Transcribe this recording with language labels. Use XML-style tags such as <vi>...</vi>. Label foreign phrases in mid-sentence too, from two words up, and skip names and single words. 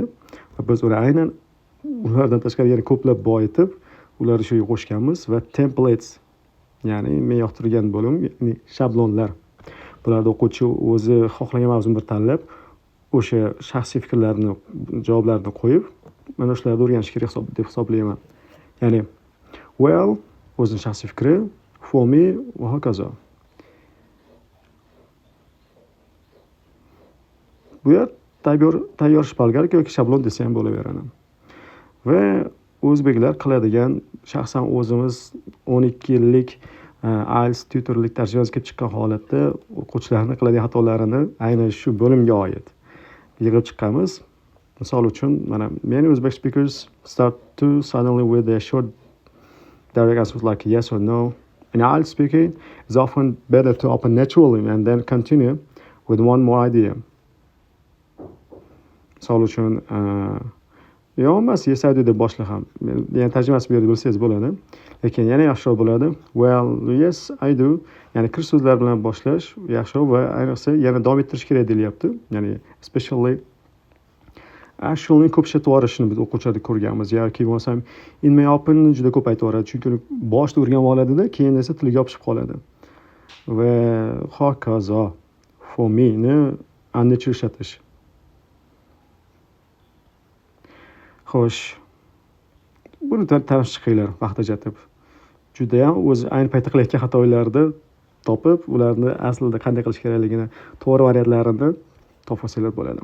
<uz>Va biz uni aynan ulardan tashqari yana ko'plab boyitib, ularni shu yerga qo'shganmiz va templates, ya'ni men yoqtirgan bo'lim, ya'ni shablonlar. Bularda o'quvchi o'zi xohlagan mavzuni bir tanlab, o'sha shaxsiy fikrlarini, javoblarini qo'yib, mana shularni o'rganish kerak deb hisoblayman. Ya'ni well o'zining shaxsiy fikri,</uz> <en>for me</en> <uz>va hokazo. Bu yer tayyor shpalgar yoki shablon desa ham bo'laveradi. Va o'zbeklar qiladigan, shaxsan o'zimiz 12 yillik IELTS tutorlik tarjimasi kelib chiqqan holatda o'quvchilarning qiladigan xatolarini aynan shu bo'limga oid yig'ib chiqqanmiz. Misol uchun, mana</uz> <en>many Uzbek speakers start to suddenly with a short direct answers like yes or no. In IELTS speaking, it's often better to open naturally and then continue with one more idea.</en> <uz>Misol uchun, yo'qmas,</uz> <en>yes I do</en> <uz>deb boshla ham. Yani tarjimasi bu yerda bilsangiz bo'ladi. Lekin yana yaxshiroq bo'ladi.</uz> <en>Well, yes I do.</en> <uz>Ya'ni kirish so'zlar bilan boshlash yaxshiroq va ayniqsa yana davom ettirish kerak deyilyapti. Ya'ni</uz> <en>especially actually</en> <uz>ko'p ishlatib yuborishini biz o'quvchilarda ko'rganmiz. Yoki bo'lmasam</uz> <en>in my opinion</en> <uz>juda ko'p aytib yuboradi. Chunki boshda o'rganib oladida, keyin esa tiliga yopishib qoladi. Va hokazo.</uz> <en>For me</en> <uz>ni ancha ishlatish. Xo'sh, buni tanishib chiqinglar vaqt ajratib. Juda ham o'zi ayni paytda qilayotgan xatolarni topib, ularni aslida qanday qilish kerakligini, to'g'ri variantlarini topsanglar bo'ladi.</uz>